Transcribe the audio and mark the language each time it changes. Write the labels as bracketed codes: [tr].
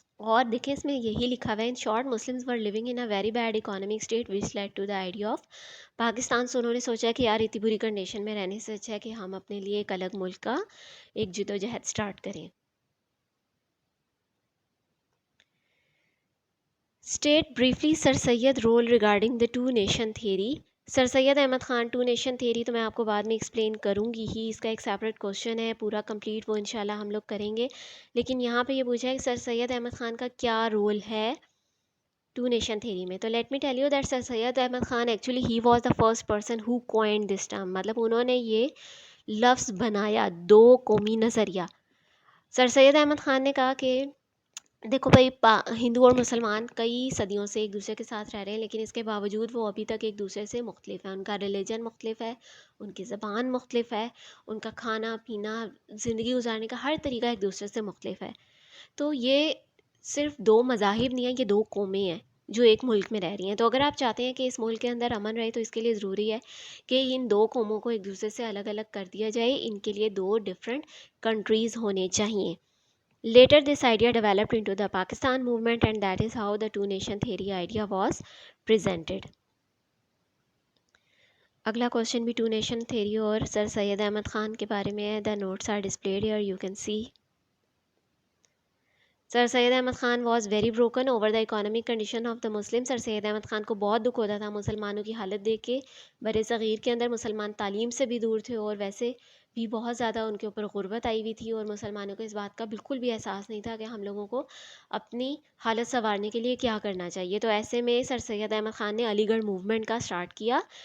[ur] اور دیکھیں اس میں یہی لکھا ہوا ہے, [en] In short Muslims were living in a very bad economic state which led to the idea of Pakistan. [ur] سے انہوں نے سوچا کہ یار اتنی بری کنڈیشن میں رہنے سے اچھا ہے کہ ہم اپنے لیے ایک الگ ملک کا ایک جدوجہد اسٹارٹ کریں. [en] State briefly Sir Syed role regarding the two nation theory. [ur] Sir Syed Ahmad Khan to nation theory تو میں آپ کو بعد میں ایکسپلین کروں گی ہی, اس کا ایک سیپریٹ کوشچن ہے پورا کمپلیٹ, وہ انشاءاللہ ہم لوگ کریں گے. لیکن یہاں پہ یہ پوچھا ہے کہ سر سید احمد خان کا کیا رول ہے ٹو نیشن تھیوری میں. تو [en] Let me tell you that Sir Syed Ahmed Khan actually he was the first person who coined this term. [ur] مطلب انہوں نے یہ لفظ بنایا دو قومی نظریہ. سر سید احمد خان نے کہا کہ دیکھو بھائی ہندو اور مسلمان کئی صدیوں سے ایک دوسرے کے ساتھ رہ رہے ہیں, لیکن اس کے باوجود وہ ابھی تک ایک دوسرے سے مختلف ہیں. ان کا ریلیجن مختلف ہے, ان کی زبان مختلف ہے, ان کا کھانا پینا زندگی گزارنے کا ہر طریقہ ایک دوسرے سے مختلف ہے. تو یہ صرف دو مذاہب نہیں ہیں, یہ دو قومیں ہیں جو ایک ملک میں رہ رہی ہیں. تو اگر آپ چاہتے ہیں کہ اس ملک کے اندر امن رہے تو اس کے لیے ضروری ہے کہ ان دو قوموں کو ایک دوسرے سے الگ الگ کر دیا جائے. ان کے لیے دو ڈفرینٹ کنٹریز ہونے چاہئیں. [en] Later this idea developed into the Pakistan movement and that is how the two nation theory idea was presented. [ur] اگلا کوشچن بھی ٹو نیشن تھیوری اور سر سید احمد خان کے بارے میں ہے. [en] The notes are displayed here, you can see. Sir Syed Ahmed Khan was very broken over the economic condition of the Muslim. [ur] سر سید احمد خان کو بہت دکھ ہوتا تھا مسلمانوں کی حالت دیکھ کے. بر صغیر کے اندر مسلمان تعلیم سے بھی دور تھے اور ویسے بھی بہت زیادہ ان کے اوپر غربت آئی ہوئی تھی, اور مسلمانوں کو اس بات کا بالکل بھی احساس نہیں تھا کہ ہم لوگوں کو اپنی حالت سنوارنے کے لیے کیا کرنا چاہیے. تو ایسے میں سر سید احمد خان نے علی گڑھ موومنٹ کا اسٹارٹ کیا.